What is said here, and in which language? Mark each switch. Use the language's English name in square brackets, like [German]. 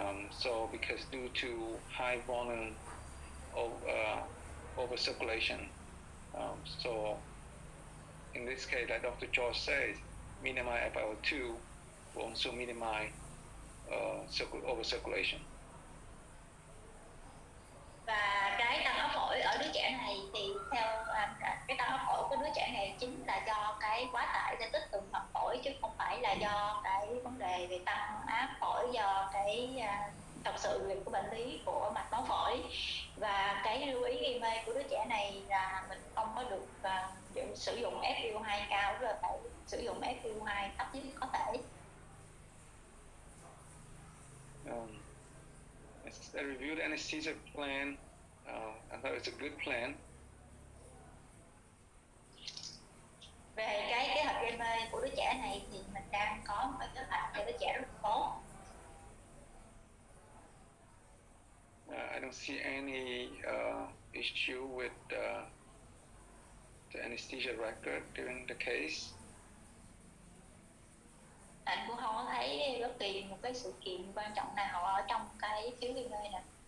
[English] So because due to high volume of over circulation, so in this case, like Dr. George says, minimize FiO2 will also minimize over circulation. [Vietnamese] Và cái tăng áp phổi ở đứa trẻ này thì theo cái tăng áp phổi của đứa trẻ này chính là do cái quá tải lactic tuần hoàn phổi, chứ không phải là do cái vấn đề về tăng áp phổi do cái thật sự về của bệnh lý của mạch máu phổi. Và cái lưu ý gây mê của đứa trẻ này là mình không có được sử dụng FiO2 cao, rồi phải sử dụng FiO2 thấp nhất có thể. [English] I reviewed the anesthesia plan. I thought it's a good plan. [Vietnamese] Về cái kế hoạch gây mê của đứa trẻ này thì mình đang có một cái kế hoạch cho đứa trẻ rất tốt. [English] I don't see any issue with the anesthesia record during the case. [Vietnamese] Anh cũng không có thấy bất kỳ một cái sự kiện quan trọng nào ở trong cái phiếu gây mê này.